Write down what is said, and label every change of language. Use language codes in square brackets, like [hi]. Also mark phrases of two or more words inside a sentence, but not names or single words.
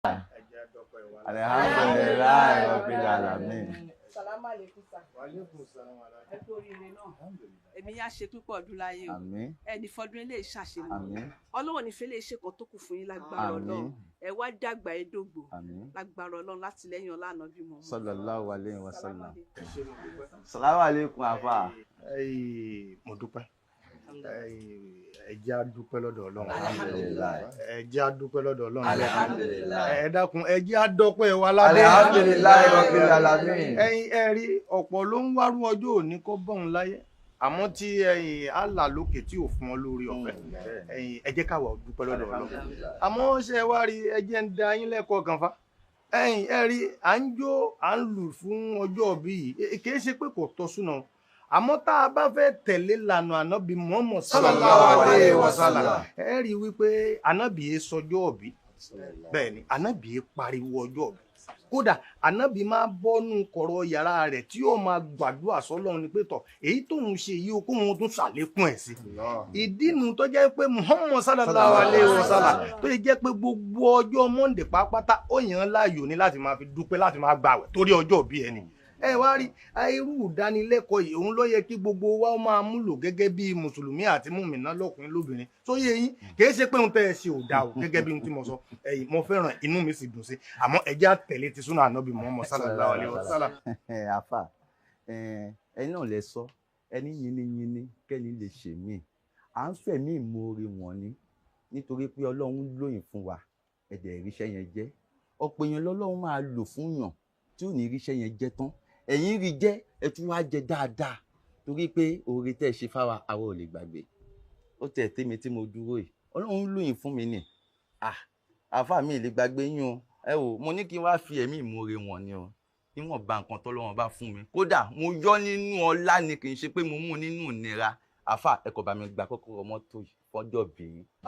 [ar] الحمد لله رب العالمين. سلام عليكم sir. وعليكم السلام ورحمة الله. [yo] Ẹ kú oríire náà. Èmi yá ṣe púpọ̀ ọdún láyé o. Àmín. Ẹni fọdún ilé ìṣàṣemọ. Àmín. Ọlọ́run ní fẹ́lẹ́ ṣe kan tó kù fún yín lágbára Ọlọ́run. Ẹ wá dàgbà ẹ dógbò. Àmín. Lágbára Ọlọ́run láti lẹ́yìn ọlá Ànábì mọ́. [ar] صلى الله عليه وسلم. السلام عليكم afa. [yo] Mo dúpẹ́. Ẹ jẹ́ a dúpẹ́ lọ́dọ̀ Ọlọ́run. [ar] Alhamdulillah. [yo] Ẹ jẹ́ a dúpẹ́ lọ́dọ̀ Ọlọ́run. [ar] Alhamdulillah. [yo] Ẹ dákun ẹ jẹ́ a dọ́pẹ́ wa ládé. [ar] الحمد لله رب العالمين. [yo] Ẹ rí ọ̀pọ̀ ló ń wárú ọjọ́ òní kó bọ́hun láyé àmọ́ tí Allah lókè tí ò fún ọ lórí ọ̀fẹ́ ẹ jẹ́ ká wá dúpẹ́ lọ́dọ̀ Ọlọ́run. Àmọ́ ṣe wá rí ẹ jẹ́ ń da yín lẹ́kọ̀ọ́ kan fa ẹ rí à ń jó à ń lù fún ọjọ́ bí yìí kì í ṣe pé kò tọ́ súná àmọ́ tá a bá fẹ́ tẹ̀lé lànà ànábì Muhammad [ar] صلى الله عليه وسلم [yo] ẹ rí wípé ànábì yẹn sọjọ́ òbí bẹ́ẹ̀ ni ànábì yẹn pariwo ọjọ́ òbí kódà ànábì máa bọ́nú kọ̀rọ̀ yàrá rẹ̀ tí yóò máa gbàdúrà sọ́lọ́run ni pé tọ̀ èyí tóun ṣe yìí o kóun tún ṣàlékún ẹ̀ sí ìdí nu tó jẹ́ pé Muhammad [ar] صلى الله عليه وسلم [yo] tó yẹ jẹ́ pé gbogbo ọjọ́ Monday pátápátá ó yàn án láàyò ní láti máa fi dúpẹ́ láti máa gbààwẹ̀ torí ọjọ́ òbí ẹni ẹ wá rí irú ìdánilẹ́kọ̀ọ́ yìí òun ló yẹ kí gbogbo wa máa múlò gẹ́gẹ́ bí mùsùlùmí àti mùmínà lọ́kùnrin lóbìnrin tó yẹ yín kìí ṣe pé òun tẹ́ ẹ ṣe ò dáa o gẹ́gẹ́ bí ohun tí mo sọ mo fẹ́ràn inú mi sì dùn sí àmọ́ ẹ jẹ́ á tẹ̀lé ti súnà ànábì Muhammad [ar] صلى الله عليه وسلم. [yo] Àfà ẹni náà lẹ sọ ẹni yínníyínní kẹ́ni lè ṣe mí à ń fẹ̀mí ìmoore wọn ni nítorí pé Ọlọ́run lóyìn fún wa ẹ̀dẹ̀ ìríṣẹ́ yẹn jẹ́ ọ̀pọ̀ èèyàn lọ́lọ́run máa lò fún yàn tí ò ní ríṣẹ́ yẹn jẹ́ tán ẹ̀yin rí jẹ́ ẹ tún wá jẹ dáadáa torí pé oore tẹ́ ẹ ṣe fáwa àwa ò lè gbàgbé ó tẹ̀ tèmi tí mo dúró yìí Ọlọ́run lóyìn fún mi nì àfà mi lè gbàgbé yín o ẹ wò mo ní kí n wá fi ẹ̀mí ìmoore wọn ni o níwọ̀n bá nǹkan tọ́lọ́run bá fún mi kódà mo yọ nínú ọlá ni kì í ṣe pé mo mú nínú ìnira àfà ẹ kò bá mi gba kọ́kọ́rọ́ mọ́tò yìí fọ́jọ́ bìí.